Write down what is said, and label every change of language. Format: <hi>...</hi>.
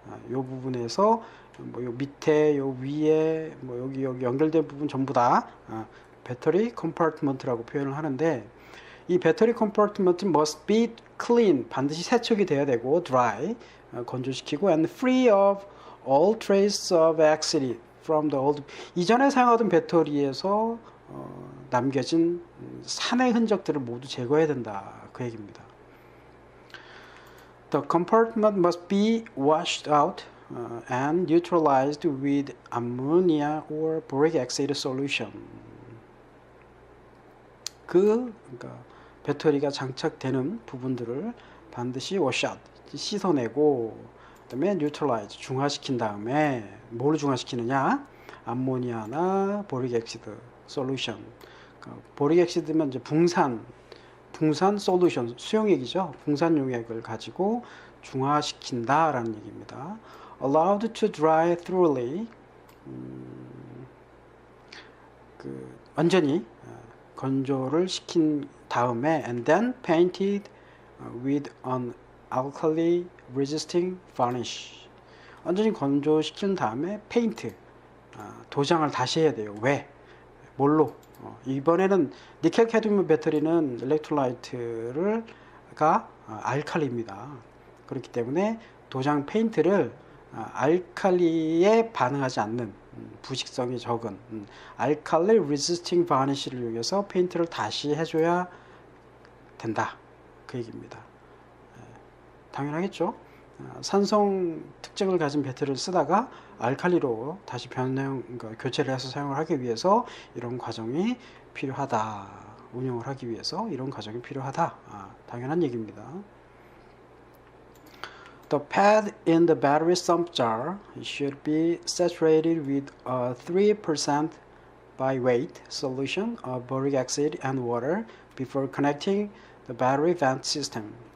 <ko>이 부분에서 뭐 요 밑에, 요 위에, 뭐 여기 연결된 부분 전부 다 배터리 컴파트먼트라고 표현을 하는데 이 배터리 컴파트먼트</ko> <en>must be clean,</en> <ko>반드시 세척이 돼야 되고 dry, 건조시키고</ko> <en>and free of all trace of acid from the old.</en> <ko>이전에 사용하던 배터리에서 남겨진 산의 흔적들을 모두 제거해야 된다. 그 얘기입니다.</ko> <en>The compartment must be washed out and neutralized with ammonia or boric acid solution.</en> <ko>그러니까 배터리가 장착되는 부분들을 반드시 워시아웃, 씻어내고 그다음에 neutralize, 중화시킨 다음에 뭘 중화시키느냐? 암모니아나 보릭 엑시드 솔루션. 그러니까 보릭 엑시드면 이제 붕산 솔루션, 수용액이죠. 붕산 용액을 가지고 중화시킨다라는 얘기입니다.</ko> <en>Allowed to dry thoroughly.</en> <ko>완전히 건조를 시킨 다음에</ko> <en>and then painted with an alkali resisting varnish.</en> <ko>완전히 건조시킨 다음에 페인트, 도장을 다시 해야 돼요. 왜? 뭘로? 이번에는 니켈 캐드뮴 배터리는 일렉트로라이트가 알칼리입니다. 그렇기 때문에 도장 페인트를 알칼리에 반응하지 않는 부식성이 적은 알칼리 레지스팅 바니쉬를 이용해서 페인트를 다시 해줘야 된다. 그 얘기입니다. 당연하겠죠. 산성 특징을 가진 배터리를 쓰다가 알칼리로 다시 그러니까 교체를 해서 사용을 하기 위해서 이런 과정이 필요하다. 운영을 하기 위해서 이런 과정이 필요하다. 당연한 얘기입니다.</ko> <en>The pad in the battery sump jar should be saturated with a 3% by weight solution of boric acid and water before connecting the battery vent system.</en>